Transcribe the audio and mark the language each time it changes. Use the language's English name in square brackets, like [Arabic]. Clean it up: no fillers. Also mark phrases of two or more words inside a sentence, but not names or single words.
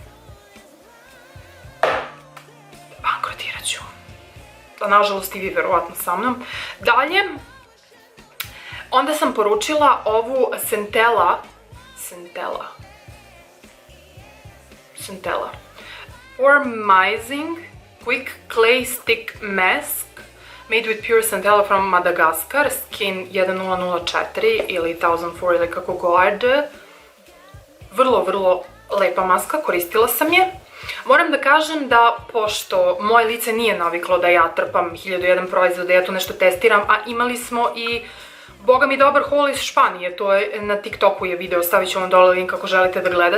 [Serbian] Bankrotirat ću. Nažalost i vi verovatno sa mnom. Dalje, onda sam poručila ovu Centella Formizing Quick Clay Stick Mask [English] made with pure centella from Madagascar, [Serbian] Skin 1004 ili 1004 ili kako god. Vrlo, vrlo lepa maska, koristila sam je. Moram da kažem da, pošto moje lice nije naviklo da ja trpam 1001 proizvod, da ja tu nešto testiram, a imali smo i, boga mi, dobar haul iz Španije, to je na TikToku je video, stavit ću vam dole link ako želite da gledate.